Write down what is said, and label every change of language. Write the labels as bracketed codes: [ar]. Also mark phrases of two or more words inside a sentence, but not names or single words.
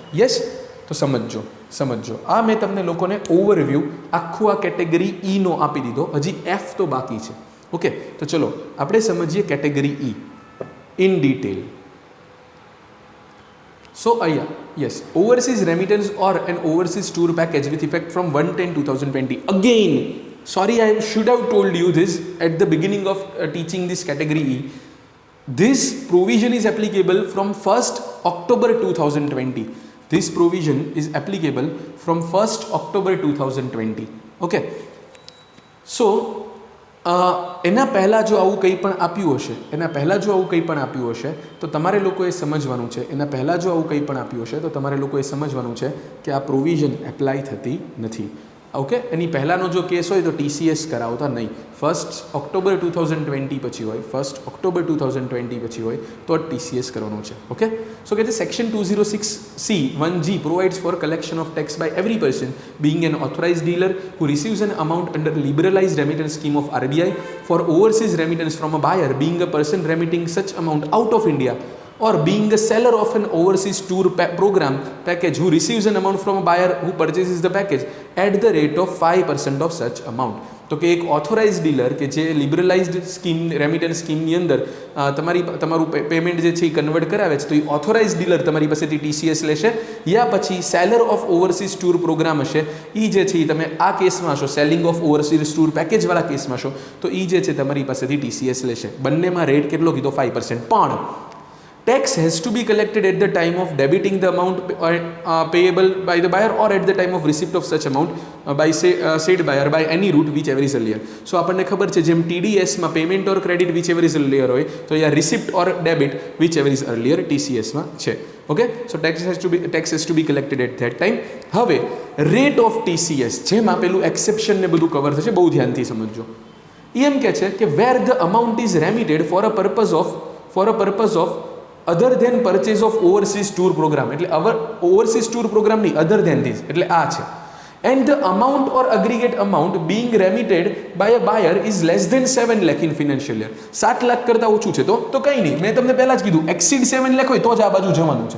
[gu] યસ, તો સમજો આ મેં તમને લોકોને ઓવરવ્યૂ આખું આ કેટેગરી નો આપી દીધો, હજી F તો બાકી છે. ઓકે, તો ચલો આપણે સમજીએ કેટેગરી E ઇન ડિટેલ. [en] સો અહીંયા યસ, overseas remittance or an overseas tour package with effect from 1/10/2020. અગેન sorry, I should have told you this at the beginning of teaching this category E. This provision is applicable from 1st October 2020. This provision is applicable from 1st October 2020. Okay, so [gu] એના પહેલાં જો આવું કંઈ પણ આપ્યું હશે, એના પહેલાં જો આવું કંઈ પણ આપ્યું હશે તો તમારે લોકોએ સમજવાનું છે, એના પહેલાં જો આવું કંઈ પણ આપ્યું હશે તો તમારે લોકોએ સમજવાનું છે કે આ પ્રોવિઝન એપ્લાય થતી નથી. ઓકે, એની પહેલાંનો જો કેસ હોય તો TCS કરાવતા નહીં. 1 ઓક્ટોબર 2020 પછી હોય, 1 ઓક્ટોબર 2020 પછી હોય તો TCS કરવાનું છે. [en] ઓકે, સો [gu] કે છે [en] Section 206(c)(1)(g) provides for collection of tax by every person being an authorized dealer who receives an amount under liberalized remittance scheme of RBI for overseas remittance from a buyer being a person remitting such amount out of India, or being a seller of an overseas tour program package who receives an amount from a buyer who purchases the package at the rate of 5% of such amount. [gu] તો કે એક [en] authorize dealer [gu] કે જે લિબરલાઇઝડ સ્કીમ રેમિટન્સ સ્કીમની અંદર તમારું પેમેન્ટ જે છે એ કન્વર્ટ કરાવે છે, તો એ [en] authorize dealer [gu] તમારી પાસેથી TCS લેશે, યા પછી [en] seller of overseas tour program [gu] હશે, એ જે છે એ તમે આ કેસમાં હશો, [en] selling of overseas tour [gu] પેકેજવાળા કેસમાં છો, તો એ જે છે તમારી પાસેથી TCS લેશે. બંનેમાં રેટ કેટલો કીધો? 5%. [en] પણ tax has to be collected at the time of debiting the amount payable by the buyer or at the time of receipt of such amount by said buyer by any route whichever is earlier. [gu] So આપણને ખબર છે જેમ TDS માં [en] payment or credit whichever is earlier [gu] હોય તો અહીંયા [en] receipt or debit whichever is earlier [gu] TCS માં છે. [en] okay, so tax has to be collected at that time. [gu] હવે [en] rate of TCS [gu] જેમાં પેલું એક્સેપ્શન ને બધું કવર થશે, બહુ ધ્યાનથી સમજજો. એ એમ કહે છે કે [en] where the amount is remitted for a purpose of other than purchase of overseas tour program, એટલે overseas tour program નહીં, other than this, [gu] એટલે આ છે. [en] And the amount or aggregate amount being remitted by a buyer is less than 7 lakh in financial year. [gu] 7 લાખ કરતાં ઓછું છે તો કંઈ નહીં, મેં તમને પહેલાં જ કીધું એક્સીડ 7 લાખ હોય તો જ આ બાજુ જવાનું છે.